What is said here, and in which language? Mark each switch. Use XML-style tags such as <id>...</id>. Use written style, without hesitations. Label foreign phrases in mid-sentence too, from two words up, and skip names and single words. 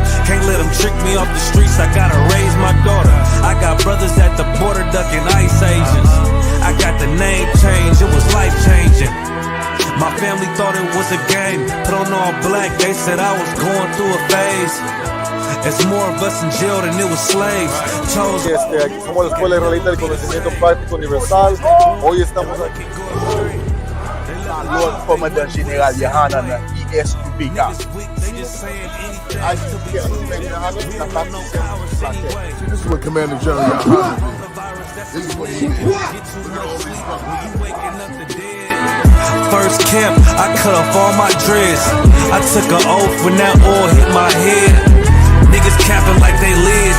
<en>Can't let them trick me off the streets, I gotta raise my daughter. I got brothers at the border ducking ICE agents. I got the name change, it was life changing. My family thought it was a game, put on all black, they said I was going through a phase. It's more of us in jail than it was slaves.</en> <es>Aquí somos la Escuela Israelita del Conocimiento Práctico Universal. Hoy estamos aquí.</es> <en>Lord Commandant General Yahanna na I.S.U.P.K. I.S.U.P.K. This is what Commander General Yahanna did. This is what he did. First camp, I cut off all my dreads. I took an oath when that oil hit my head. Niggas capping like they lids.</en>